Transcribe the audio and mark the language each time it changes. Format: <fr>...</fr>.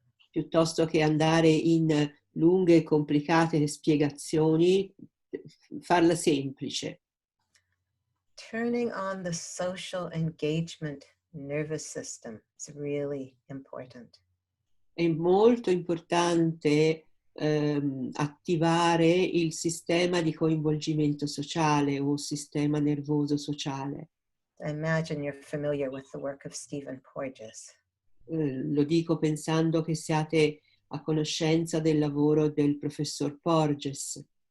<it>piuttosto che andare in lunghe e complicate spiegazioni, farla semplice.</it> <en>Turning on the social engagement nervous system is really important.</en> <it>È molto importante attivare il sistema di coinvolgimento sociale o sistema nervoso sociale.</it> <en>I imagine you're familiar with the work of Stephen Porges.</en> <it>Lo dico pensando che siate a conoscenza del lavoro del professor Porges.</it>